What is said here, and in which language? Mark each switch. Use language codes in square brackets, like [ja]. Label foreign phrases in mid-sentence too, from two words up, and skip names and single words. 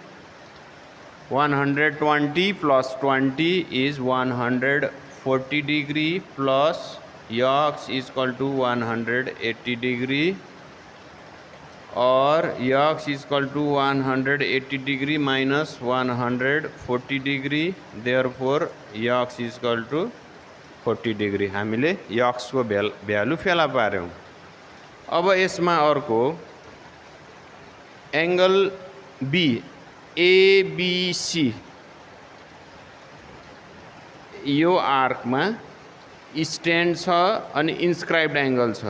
[en] 120 plus 20 is 140 degree plus x equal to 180 degree और x equal to 180 degree minus 140 degree, therefore x equal to 40 degree. [ne] हामीले x को भ्यालु फेला पार्यौं। अब यसमा अर्को एंगल B ABC यो आर्कमा स्ट्यान्ड छ अनि [en] inscribed angle [ne] छ।